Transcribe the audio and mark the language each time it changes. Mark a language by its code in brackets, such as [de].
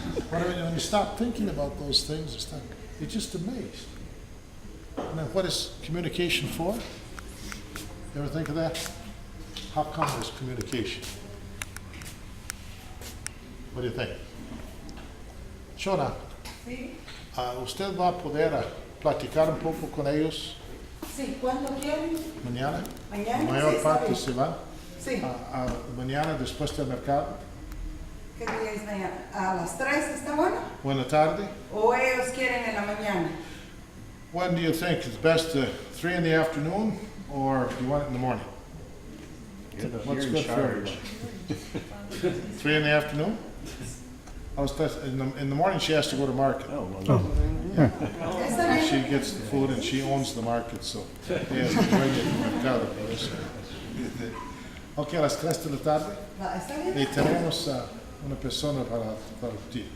[en] When you stop thinking about those things, you're just amazed. And then what is communication for? You ever think of that? How come there's communication? What do you think? [es] Shona, ¿usted va a poder platicar un poco con ellos? Sí, ¿cuándo quieren? Mañana. Mañana. La mayor Sí, parte se van. Sí. Mañana después del mercado. ¿Qué día es mañana? ¿A las 3 está bueno? Buena tarde. ¿O ellos quieren en la mañana? [en] When do you think it's best? 3 in the afternoon, or do you want it in the morning? What's good for everybody? 3 in the afternoon? In the morning she has to go to market. [es] ¿Está [en] She [es] bien? [en] gets the food and she owns the market, so yeah, to bring it to mercado. [es] Ok, a las 3 de la tarde. ¿Está bien? Y tenemos una persona para ti.